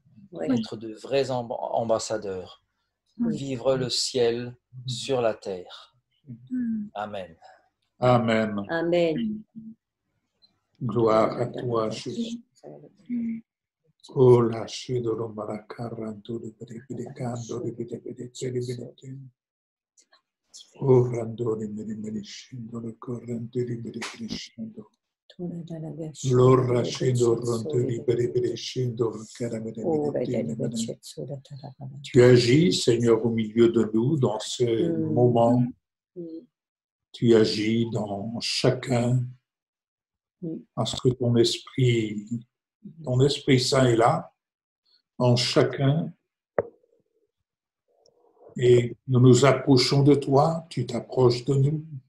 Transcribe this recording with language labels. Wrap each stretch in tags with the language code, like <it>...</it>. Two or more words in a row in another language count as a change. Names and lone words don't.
<fr>Être de vrais ambassadeurs. Vivre le ciel sur la terre. Amen. Amen. Amen. Gloire à toi, Jésus. Oh, lâchez de l'omaracaranto de predicando de predicando. Oh, randone merimerischendo le corrente di predicando. L'orra scendo ronte di predicando caramelle. Tu agis, Seigneur, au milieu de nous dans ce moment. Tu agis dans chacun parce que ton Esprit Saint est là, en chacun, et nous nous approchons de toi, tu t'approches de nous.</fr>